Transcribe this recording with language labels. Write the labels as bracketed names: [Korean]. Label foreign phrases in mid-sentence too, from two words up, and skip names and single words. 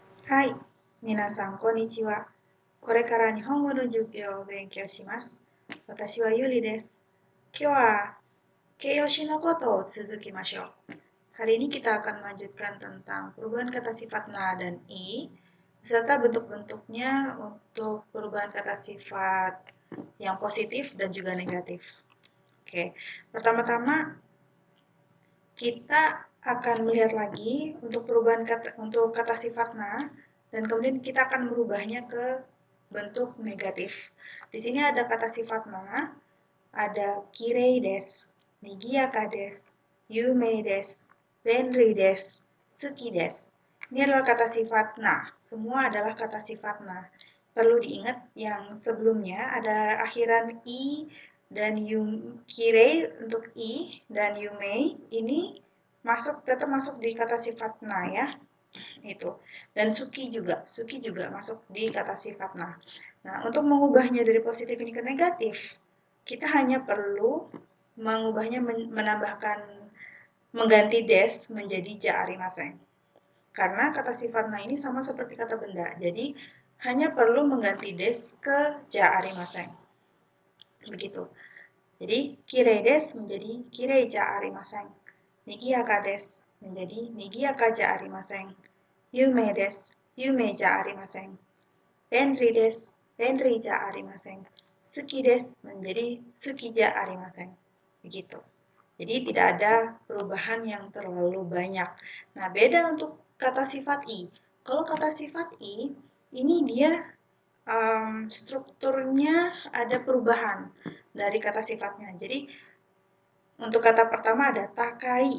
[Japanese] はい、皆さん、こんにちは。これから日本語の授業を勉強します。私はゆりです。今日は形容詞のことを続きましょう。 [Indonesian] Hari ini kita akan melanjutkan tentang perubahan kata sifat na dan i, beserta bentuk-bentuknya untuk perubahan kata sifat yang positif dan juga negatif. Oke, pertama-tama kita akan melihat lagi untuk perubahan kata sifat na, dan kemudian kita akan merubahnya ke bentuk negatif. Di sini ada kata sifat na, ada [Japanese] きれいです、にぎやかです、有名です、便利です、好きです. [Indonesian] Ini adalah kata sifat na. Semua adalah kata sifat na. Perlu diingat yang sebelumnya ada akhiran i dan kirei untuk i dan yumei ini tetap masuk di kata sifat na ya. Itu. Dan suki juga masuk di kata sifat na. Nah, untuk mengubahnya dari positif ini ke negatif, kita hanya perlu mengubahnya mengganti des menjadi [Japanese] じゃありません. [Indonesian] Karena kata sifat na ini sama seperti kata benda. Jadi hanya perlu mengganti des ke [Japanese] じゃありません. [Indonesian] Begitu. Jadi [Japanese] きれいです [Indonesian] menjadi [Japanese] きれいじゃありません. にぎやかです [Indonesian] menjadi [Japanese] にぎやかじゃありません. 有名です、有名じゃありません。便利です、便利じゃありません. 好きです [Indonesian] menjadi [Japanese] 好きじゃありません. [Indonesian] Begitu. Jadi tidak ada perubahan yang terlalu banyak. Nah, beda untuk kata sifat i. Kalau kata sifat i, ini dia strukturnya ada perubahan dari kata sifatnya. Jadi untuk kata pertama ada takai.